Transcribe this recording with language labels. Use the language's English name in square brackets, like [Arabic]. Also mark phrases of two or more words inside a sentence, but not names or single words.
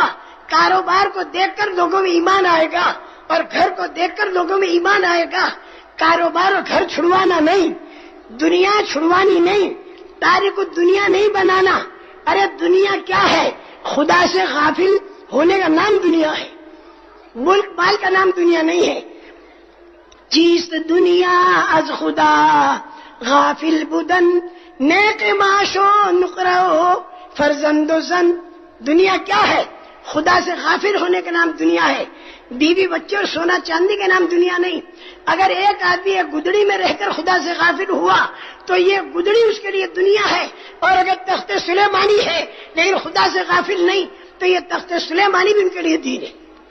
[Urdu] کاروبار کو دیکھ کر لوگوں میں ایمان آئے گا اور گھر کو دیکھ کر لوگوں میں ایمان آئے گا۔ کاروبار اور گھر چھڑوانا نہیں، دنیا چھڑوانی نہیں، تاریخ کو دنیا نہیں بنانا۔ ارے دنیا کیا ہے؟ خدا سے غافل ہونے کا نام دنیا ہے، ملک مال کا نام دنیا نہیں ہے. [Persian] چیست دنیا از خدا غافل بودن، نیک معاش و نقرہ فرزند و زن. [Urdu] دنیا کیا ہے؟ خدا سے غافل ہونے کا نام دنیا ہے. بیوی بچے اور سونا چاندی کا نام دنیا نہیں. اگر ایک آدمی ایک گدڑی میں رہ کر خدا سے غافل ہوا تو یہ گدڑی اس کے لیے دنیا ہے، اور اگر تخت سلیمانی ہے لیکن خدا سے غافل نہیں تو یہ تخت سلیمانی بھی ان کے لیے دین ہے.